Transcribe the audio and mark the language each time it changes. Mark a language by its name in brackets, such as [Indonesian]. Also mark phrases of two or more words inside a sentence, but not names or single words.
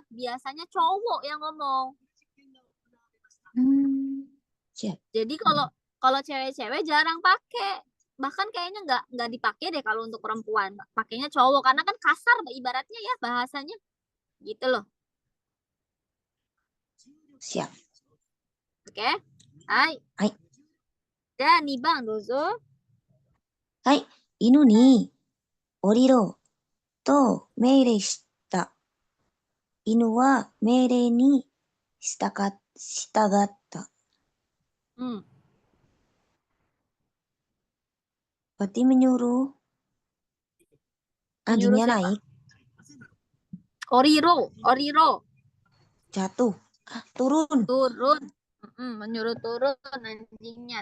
[Indonesian] Biasanya cowok yang ngomong. Jadi kalau cewek-cewek jarang pakai. Bahkan kayaknya nggak dipakai deh kalau untuk perempuan. Pakainya cowok karena kan kasar ibaratnya ya bahasanya. Gitu loh. Siap. Oke. Hai. Hai. [Japanese] Dan 2 番どうぞ。はい。犬に降りろと命令した。犬は命令に従った。 [Indonesian] Berarti menyuruh anjingnya naik. Oriro. Jatuh. Turun. Menyuruh turun anjingnya.